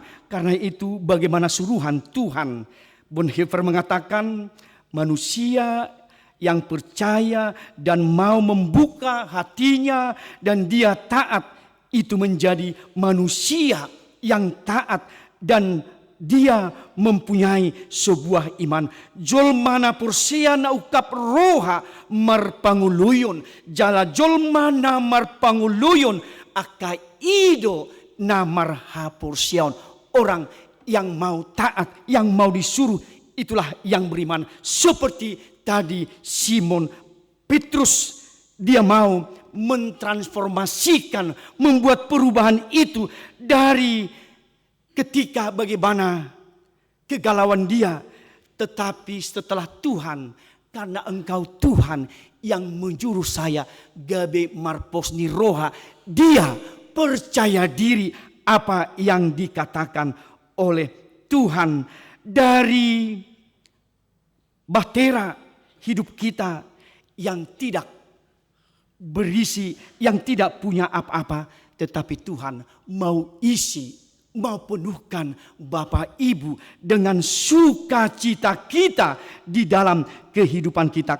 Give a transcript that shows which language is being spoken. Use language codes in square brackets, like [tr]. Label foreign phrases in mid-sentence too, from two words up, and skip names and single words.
[id] Karena itu bagaimana suruhan Tuhan. Bonhoeffer mengatakan manusia yang percaya dan mau membuka hatinya dan dia taat, itu menjadi manusia yang taat dan dia mempunyai sebuah iman. [bbc] Jolmana pursiana ukap roha marpanguluyun, jala jolmana marpanguluyun aka ido namar hapursiaun. [id] Orang yang mau taat, yang mau disuruh, itulah yang beriman. Seperti tadi Simon Petrus, dia mau mentransformasikan, membuat perubahan itu dari ketika bagaimana kegalauan dia. Tetapi setelah Tuhan, karena engkau Tuhan yang menjuru saya, [bbc] gabe marposni roha, [id] dia percaya diri apa yang dikatakan oleh Tuhan. Dari bahtera hidup kita yang tidak berisi, yang tidak punya apa-apa, tetapi Tuhan mau isi, mau penuhkan Bapak Ibu dengan sukacita kita di dalam kehidupan kita.